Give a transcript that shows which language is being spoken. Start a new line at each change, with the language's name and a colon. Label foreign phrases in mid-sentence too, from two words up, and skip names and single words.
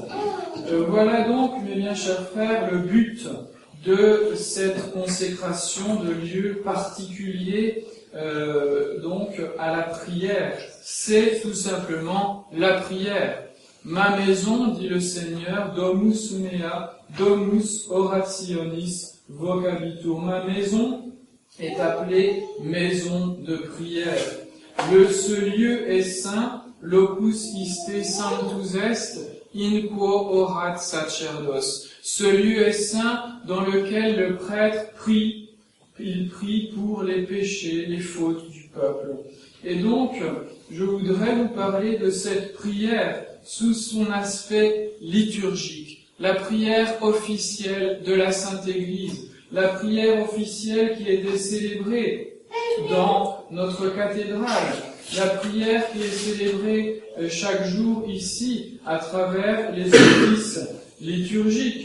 French: Voilà donc, mes bien chers frères, le but de cette consécration de lieux particuliers donc à la prière. C'est tout simplement la prière. Ma maison, dit le Seigneur,
Latin: domus mea, domus orationis vocabitur.
French: Ma maison est appelée maison de prière. Ce lieu est saint,
Latin: locus iste sanctus est, in quo orat sacerdos.
French: Ce lieu est saint dans lequel le prêtre prie. Il prie pour les péchés, les fautes du peuple. Et donc, je voudrais vous parler de cette prière sous son aspect liturgique, la prière officielle de la Sainte Église, la prière officielle qui était célébrée dans notre cathédrale, la prière qui est célébrée chaque jour ici à travers les offices liturgiques.